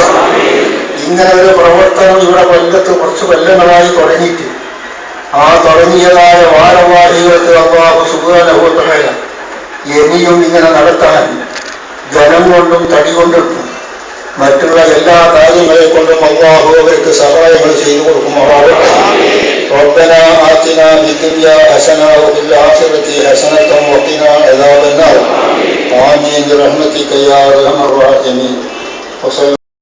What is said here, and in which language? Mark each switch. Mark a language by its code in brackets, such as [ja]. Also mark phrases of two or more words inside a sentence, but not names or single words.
[ml] ഇങ്ങനെ ഒരു പ്രവർത്തനം ഇവിടെ കൊല്ലത്ത് കുറച്ച് കൊല്ലങ്ങളായി തുടങ്ങിയിട്ട് ആ തുടങ്ങിയതായ ഭാരവാഹികൾക്ക് [ar] الله سبحانه وتعالى [ml] ഇനിയും ഇങ്ങനെ നടത്താൻ ജനം കൊണ്ടും തടി കൊണ്ടും മറ്റുള്ള എല്ലാ കാര്യങ്ങളെ കൊണ്ടും അല്ലാഹു അവർക്ക് സഹായങ്ങൾ ചെയ്തു കൊടുക്കുമാറാവട്ടെ. [ar] ربنا آتنا في الدنيا حسنة وفي الآخرة حسنة وقنا عذاب النار. آمين برحمتك يا أرحم الراحمين.